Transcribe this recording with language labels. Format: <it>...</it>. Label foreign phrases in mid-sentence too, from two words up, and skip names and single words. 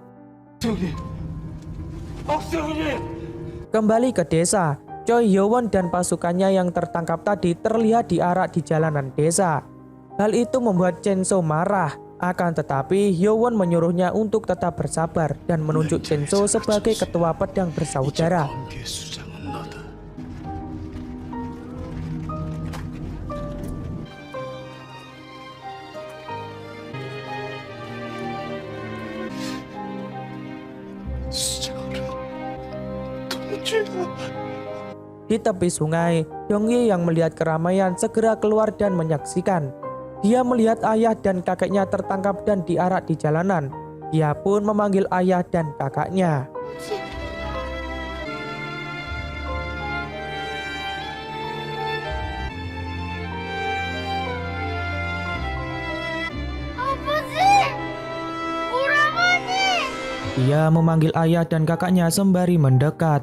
<id>Kembali ke desa, Choi Hyowon dan pasukannya yang tertangkap tadi terlihat diarak di jalanan desa. Hal itu membuat Chenso marah. Akan tetapi Hyowon menyuruhnya untuk tetap bersabar dan menunjuk Chenso sebagai ketua pedang bersaudara.</id> <ko>검계 수장은 너다. 수장은 동지야.</ko> <id>Di tepi sungai, Dongyi yang melihat keramaian segera keluar dan menyaksikan. Dia melihat ayah dan kakeknya tertangkap dan diarak di jalanan. Dia pun memanggil ayah dan kakaknya. Dia memanggil ayah dan kakaknya sembari mendekat.</id>